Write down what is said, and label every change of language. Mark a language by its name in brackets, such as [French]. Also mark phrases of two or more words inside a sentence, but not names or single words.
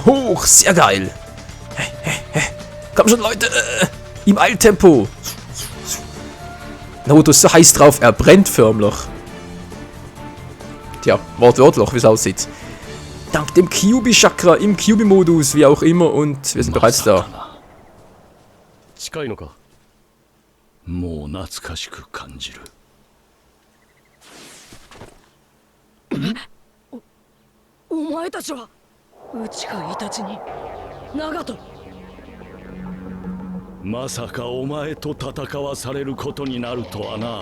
[German] Hoch. Sehr geil. Komm schon, Leute. Im Eiltempo. Naruto ist so heiß drauf. Er brennt förmlich. Tja, wortwörtlich, wie es aussieht. Dank dem Kyubi-Chakra im Kyubi-Modus, wie auch immer, und wir sind bereits da. [Japanese] 近いのかもう懐かしく感じるお前たちは内海イタチに長門まさかお前と戦わされることになるとはな。